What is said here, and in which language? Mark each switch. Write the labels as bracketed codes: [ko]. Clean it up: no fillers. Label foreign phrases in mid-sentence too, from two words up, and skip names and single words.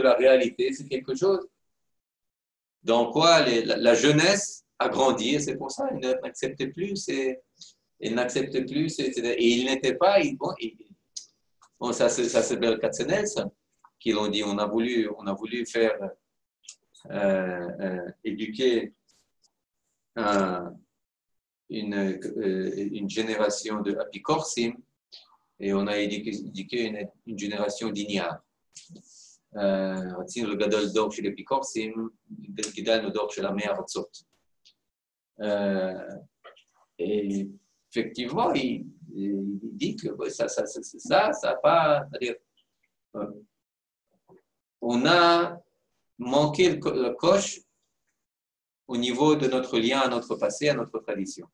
[fr] la réalité, c'est quelque chose dans quoi la jeunesse a grandi, et c'est pour ça qu'ils n'acceptaient plus, et il n'était pas, bon, ça c'est Ber Katzenel, qui l'ont dit, on a voulu faire éduquer une génération de apikorsim, et on a éduqué une génération d'ignards. [he] רצינו לגדל דור של אפיקורסים, גידלנו דור של עמי ארצות. [fr] Et effectivement, il dit que ça n'a pas... C'est-à-dire, on a manqué le coche au niveau de notre lien à notre passé, à notre tradition.